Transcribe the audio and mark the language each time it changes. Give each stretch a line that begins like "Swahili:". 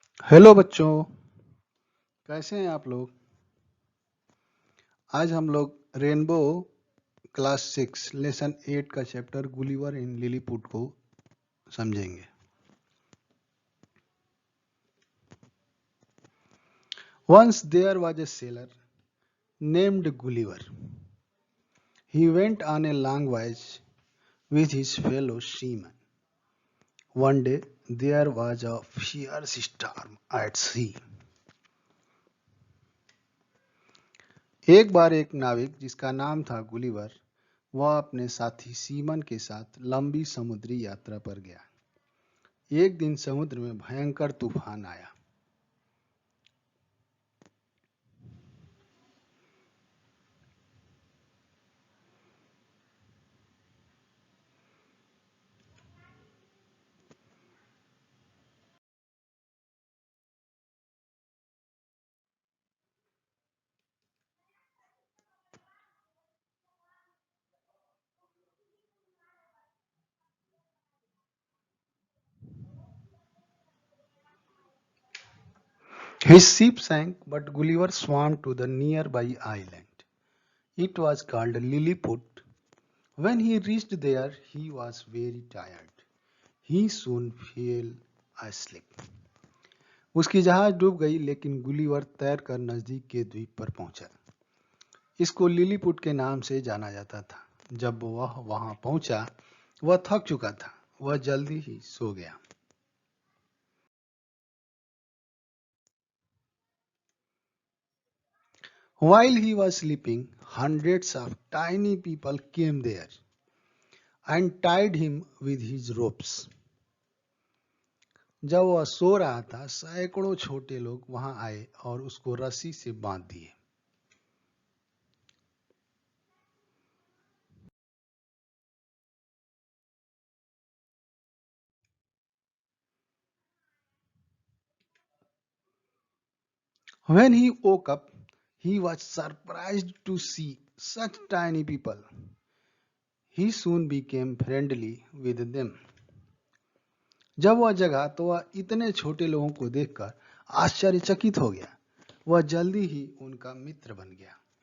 Hindi: Hello बच्चों, कैसे हैं आप लोग। आज हम लोग रेनबो क्लास 6 लेसन 8 का चैप्टर गुलिवर इन लिलीपुट को समझेंगे।
English: Once there was a sailor named Gulliver. He went on a long voyage with his fellow seamen. One day there was a fierce storm at sea.
Hindi: एक बार एक नाविक जिसका नाम था Gulliver, वह अपने साथी सीमन के साथ लंबी समुद्री यात्रा पर गया। एक दिन समुद्र में भयंकर तूफान आया।
English: His ship sank, but Gulliver swam to the nearby island. It was called Lilliput. When he reached there, he was very tired. He soon fell asleep.
Hindi: उसकी जहाज डूब गई, लेकिन गुलिवर तैरकर नजदीक के द्वीप पर पहुंचा। इसको लिलीपुट के नाम से जाना जाता था। जब वह वहां पहुंचा, वह थक चुका था। वह जल्दी ही सो गया।
English: While he was sleeping, hundreds of tiny people came there and tied him with his ropes.
Hindi: जब वह सो रहा था, सैकड़ों छोटे लोग वहां आए और उसको रस्सी से बांध दिए।
English: When he woke up, he was surprised to see such tiny people. He soon became friendly with them.
Hindi: जब वह जगा तो वह इतने छोटे लोगों को देखकर आश्चर्यचकित हो गया। वह जल्दी ही उनका मित्र बन गया।